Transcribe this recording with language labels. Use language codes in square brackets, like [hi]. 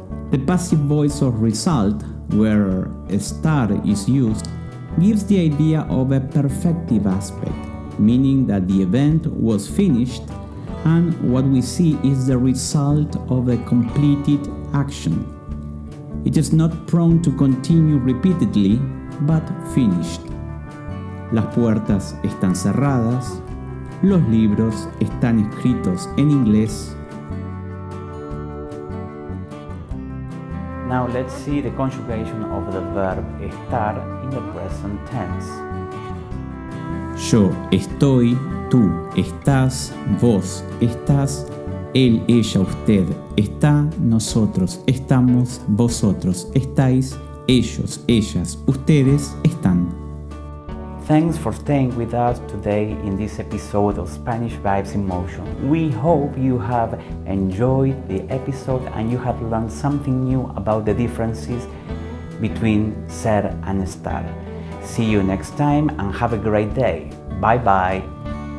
[en] The passive voice of result, where estar is used, gives the idea of a perfective aspect, meaning that the event was finished and what we see is the result of a completed action. It is not prone to continue repeatedly, but finished. [es] Las puertas están cerradas, los libros están escritos en inglés. [en] Now let's see the conjugation of the verb estar in the present tense. [es] Yo estoy, tú estás, vos estás, él, ella, usted, está, nosotros, estamos, vosotros, estáis, ellos, ellas, ustedes, están. [en] Thanks for staying with us today in this episode of Spanish Vibes in Motion. We hope you have enjoyed the episode and you have learned something new about the differences between ser and estar. See you next time and have a great day. Bye bye.